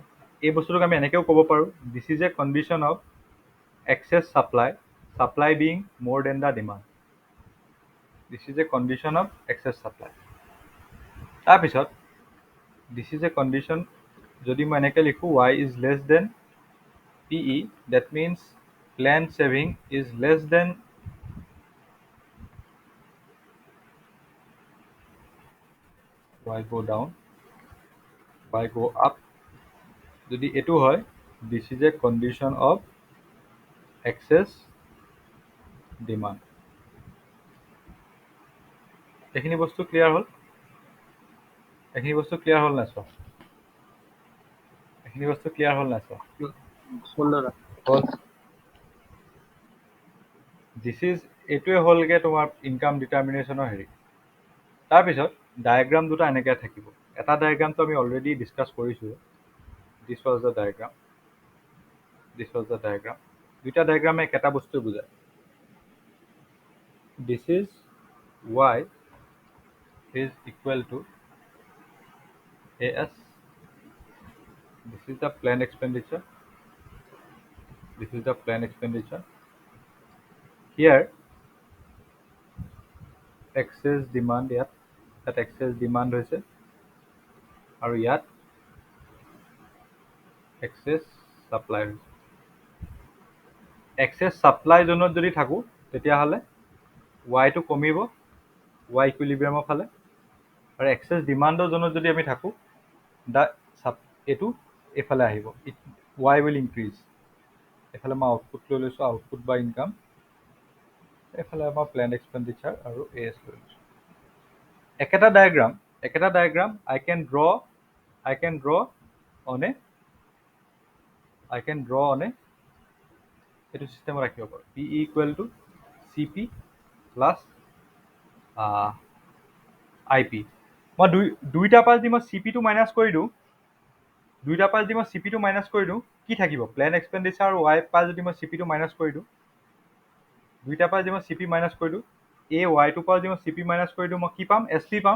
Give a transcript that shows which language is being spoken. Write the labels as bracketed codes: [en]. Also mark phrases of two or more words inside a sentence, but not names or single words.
[as] এই বস্তুটোক আমি এনেকৈও ক'ব পাৰোঁ, [en] this is a condition of excess supply being more than the demand. this is a condition of excess supply. তাৰপিছত this is a condition [as] যদি মই এনেকৈ লিখোঁ, [en] y is less than PE, that means plan saving is less than y go down, y go up. [as] যদি এইটো হয়, [en] this is a condition of excess demand. [as] এইখিনি বস্তু ক্লিয়াৰ হ'ল? এইখিনি বস্তু ক্লিয়াৰ হ'ল নাই চোৱা? এইখিনি বস্তু ক্লিয়াৰ হ'ল নাই চোৱা? হ'ল। এইটোৱে হ'লগৈ তোমাৰ [en] income determination [as] হেৰি। তাৰপিছত ডায়েগ্ৰাম দুটা এনেকৈ থাকিব। এটা ডায়েগ্ৰামটো আমি [en] already discuss [as] কৰিছোঁ। [en] this was the diagram, this was the diagram, [as] দিছ ৱাজ দ্য ডায়েগ্ৰাম। দুইটা ডায়েগ্ৰামে একেটা বস্তুৱে বুজায়। [en] this is y is equal to AS. This is the planned expenditure. This is the planned expenditure. Here excess demand, ইয়াত excess demand [as] হৈছে আৰু ইয়াত [en] excess supply হৈছে। excess supply [as] জোনত যদি থাকোঁ তেতিয়াহ'লে yটো কমিব, y ইকুইলিব্ৰিয়ামৰ ফালে, আৰু [en] excess ডিমাণ্ডৰ [as] জোনত যদি আমি থাকোঁ এইটো এইফালে আহিব, [en] y will increase। [as] এইফালে মই আউটপুট লৈ লৈছোঁ, আউটপুট বা ইনকাম। এইফালে আমাৰ [en] plan expenditure [as] আৰু AS লৈ লৈছোঁ। একেটা ডায়েগ্ৰাম [en] I can draw on a [as] এইটো চিষ্টেমত ৰাখিব পাৰোঁ। [en] PE equal to CP plus IP। [as] মই দুইটাৰ পৰা যদি মই CPটো মাইনাছ কৰি দিওঁ, কি থাকিব? [en] plan expenditure [as] আৰু y পৰা যদি মই CPটো মাইনাছ কৰি দিওঁ, দুইটাৰ পৰা যদি মই CP মাইনাছ কৰি দিওঁ, এই yটোৰ পৰা যদি মই CP মাইনাছ কৰি দিওঁ, মই কি পাম? SP পাম।